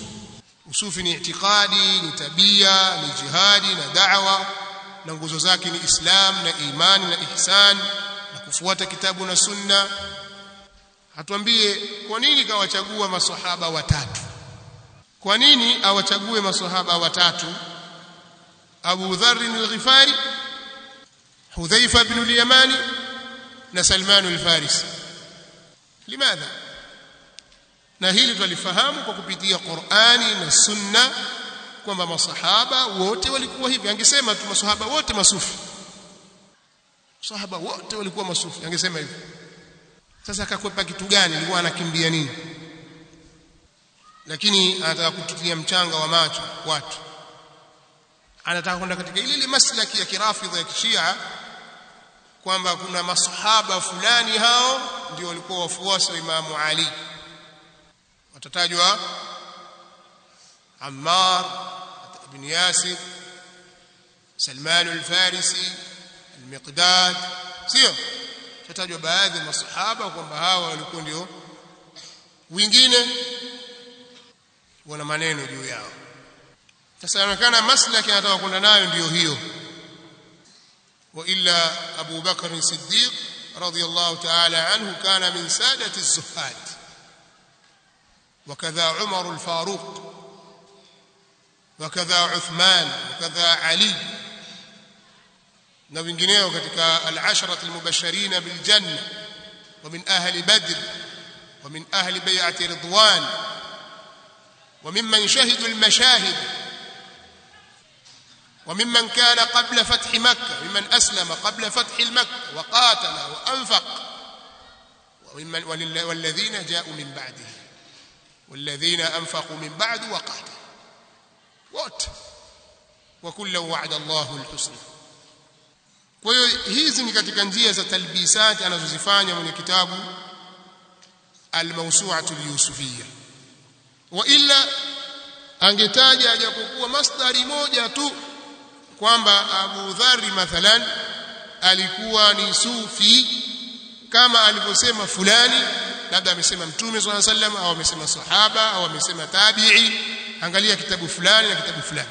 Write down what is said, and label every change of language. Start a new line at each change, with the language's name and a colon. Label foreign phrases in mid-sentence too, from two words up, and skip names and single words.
Swahili: Usufi ni itikadi, ni tabia, ni jihadi na da'wa, na nguzo zake ni Islam na imani na ihsan na kufuata kitabu na sunna. Hatuambie kwa nini kawachagua maswahaba watatu? Kwa nini awachague maswahaba watatu? Abu Dharr al-Ghifari, Hudhaifa ibn al-Yamani na Salman al-Farisi. Limadha? Na hili tulifahamu kwa kupitia Qur'ani na Sunna kwamba masahaba wote walikuwa hivi. Angesema tu masahaba wote masufi, masahaba wote walikuwa masufi, angesema hivi. Sasa akakwepa kitu gani? Alikuwa anakimbia nini? Lakini anataka kututia mchanga wa macho watu, anataka kwenda katika ile maslaki ya kirafidha ya kishia, kwamba kuna masahaba fulani hao ndio walikuwa wafuasi wa Imam Ali. Watatajwa Ammar ibn Yasir, Salman al-Farisi, al-Miqdad, sio? Watatajwa baadhi ya masahaba kwamba hawa walikuwa ndio, wengine wana maneno juu yao. Sasa inaonekana maslaki anataka kwenda nayo ndio hiyo.
Arabic: وإلا أبو بكر الصديق رضي الله تعالى عنه كان من سادة الزهاد, وكذا عمر الفاروق وكذا عثمان وكذا علي
Swahili: na wengineo katika
Arabic: العشرة المبشرين بالجنة ومن أهل بدر ومن أهل بيعة رضوان وممن شهدوا المشاهد وممن كان قبل فتح مكة ممن أسلم قبل فتح مكة وقاتل وأنفق وممن والذين جاءوا من بعده والذين أنفقوا من بعد وقاتلوا وكلا وعد الله الحسنى.
Swahili: Kwa hiyo hizi ni katika njia za talbisati anazozifanya mwenye kitabu al-Mawsu'atu al-Yusufiyya.
Arabic: وإلا
Swahili: angetaja japokuwa masdari moja tu kwamba Abu Dharr mathalan alikuwa ni sufi kama alivyosema fulani, labda amesema Mtume swalla sallam au amesema sahaba au amesema tabi'i, angalia kitabu fulani na kitabu fulani.